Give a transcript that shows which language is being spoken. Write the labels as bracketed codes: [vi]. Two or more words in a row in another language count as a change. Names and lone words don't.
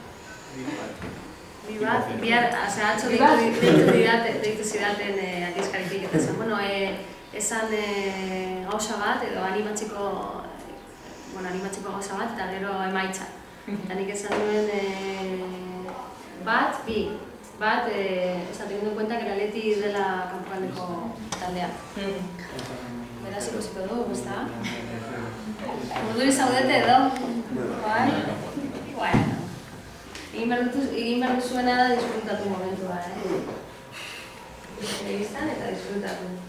[eu] Bihar, atzo deitu zidaten aldizkaritik eta zen. Esan gauza bat, edo animatzeko gauza bat, eta gero emaitza. Eta nik esan duen bat, [es] teniendo en cuenta que el Atleti [eu] dela kanpokaldeko taldea. beraz ikusiko dugu, ezta? Urduri zaudete edo? Bai? Bueno. Egin behar duzuena da disfrutatu momentua, Telebistan eta disfrutatu.